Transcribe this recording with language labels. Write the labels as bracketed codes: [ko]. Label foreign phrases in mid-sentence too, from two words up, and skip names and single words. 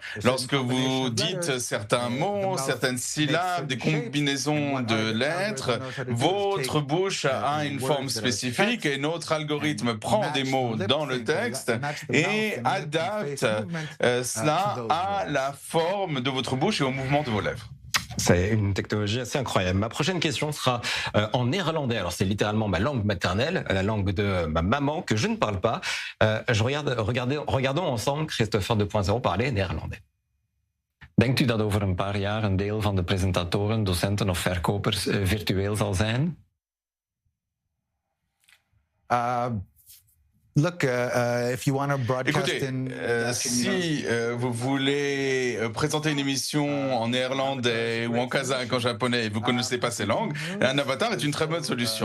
[fr] Lorsque vous dites certains mots, certaines syllabes, des combinaisons de lettres, votre bouche a une forme spécifique et notre algorithme prend des mots dans le texte et adapte cela à la forme de votre bouche et au mouvement de vos lèvres. C'est une technologie assez incroyable. Ma prochaine question sera en néerlandais. Alors c'est littéralement ma langue maternelle, la langue de ma maman que je ne parle pas. Regardons ensemble Christopher 2.0 parler néerlandais. [nl] Denkt u dat over een paar jaar een deel van de presentatoren, docenten of verkopers virtueel zal zijn? [fr] Écoutez, si vous voulez présenter une émission en néerlandais ou en kazakh, en japonais, et vous ne connaissez pas ces langues, un avatar est une très bonne solution.